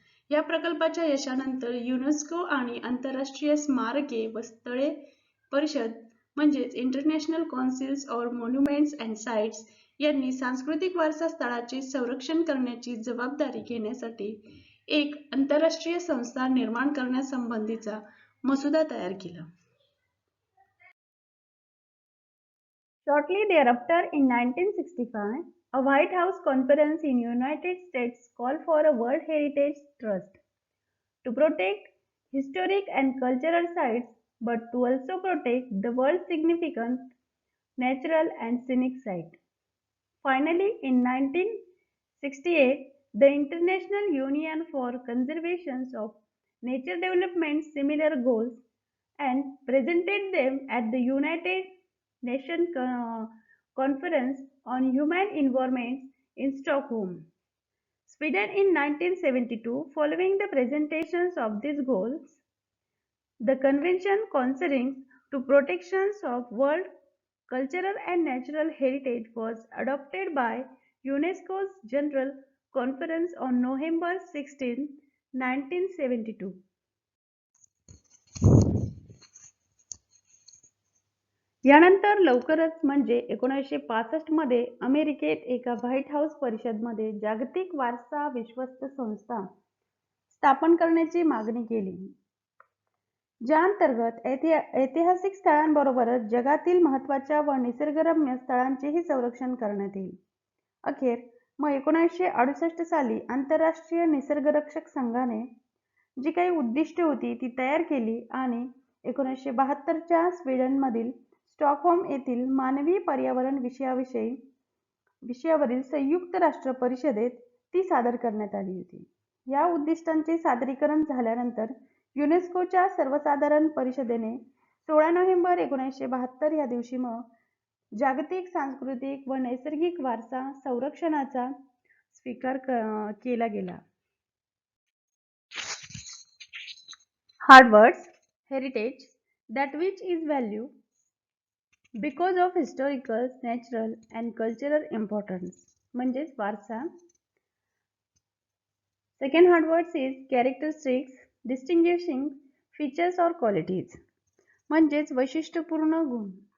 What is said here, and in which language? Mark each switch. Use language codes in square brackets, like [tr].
[mr] या प्रकल्पाच्या यशानंतर युनेस्को आणि आंतरराष्ट्रीय स्मारके व स्थळे परिषद म्हणजेच international कौन्सिल्स of monuments and sites यांनी सांस्कृतिक वारसा स्थळाचे संरक्षण करण्याची जबाबदारी घेण्यासाठी एक आंतरराष्ट्रीय संस्था निर्माण करण्यासंबंधीचा मसुदा तयार केला. [en] Shortly thereafter, in 1965, a White House conference in United States called for a World Heritage Trust to protect historic and cultural sites, but to also protect the world's significant natural and scenic sites. Finally, in 1968, the International Union for Conservation of Nature developed similar goals and presented them at the United Nations Conference on Human Environment in Stockholm, Sweden in 1972. Following the presentations of these goals, the convention concerning to protections of world cultural and natural heritage was adopted by UNESCO's General Conference on November 16, 1972. [mr] यानंतर लवकरच म्हणजे 1965 मध्ये अमेरिकेत एका white house परिषदेमध्ये जागतिक वारसा विश्वस्त संस्था स्थापन करण्याची मागणी केली, ज्या अंतर्गत ऐतिहासिक स्थळांबरोबरच जगातील महत्त्वाच्या व निसर्गरम्य स्थळांचेही संरक्षण करण्यात येईल. अखेर मग 1968 साली आंतरराष्ट्रीय निसर्गरक्षक संघाने जी काही उद्दिष्टे होती ती तयार केली आणि 1972च्या स्वीडनमधील स्टॉकहोम येथील मानवी पर्यावरण विषयावरील संयुक्त राष्ट्र परिषदेत ती सादर करण्यात आली होती. या उद्दिष्टांचे सादरीकरण झाल्यानंतर युनेस्कोच्या सर्वसाधारण परिषदेने 16 नोव्हेंबर 1972 या दिवशी मग जागतिक सांस्कृतिक व नैसर्गिक वारसा संरक्षणाचा स्वीकार केला गेला. [en] Hard words, heritage, that which is value because of historical, natural and cultural importance [mr] म्हणजेच वारसा. [en] second hot words is characteristics, distinguishing features और qualities [mr] म्हणजेच वैशिष्ट्यपूर्ण गुण.